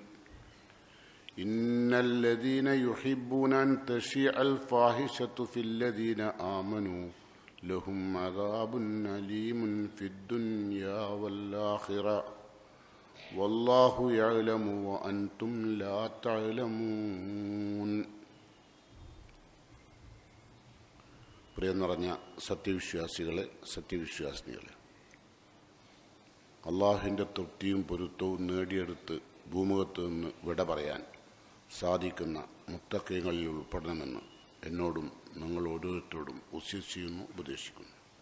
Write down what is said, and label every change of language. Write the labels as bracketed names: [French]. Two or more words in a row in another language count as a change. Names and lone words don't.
[Arabic] إن الذين يحبون أن تشيع الفاحشة في الذين آمنوا لهم عذاب أليم في الدنيا والآخرة والله يعلم وأنتم لا تعلمون. [Malayalam] പ്രിയം നിറഞ്ഞ സത്യവിശ്വാസികളെ, സത്യവിശ്വാസിനികളെ, അള്ളാഹുവിൻ്റെ തൃപ്തിയും പൊരുത്തവും നേടിയെടുത്ത് ഭൂമുഖത്ത് നിന്ന് വിട പറയാൻ സാധിക്കുന്ന മുത്തഖീങ്ങളിൽ ഉൾപ്പെടണമെന്ന് എന്നോടും നിങ്ങൾ ഓരോരുത്തരോടും ഉസിക്കുന്നു, ഉപദേശിക്കുന്നു.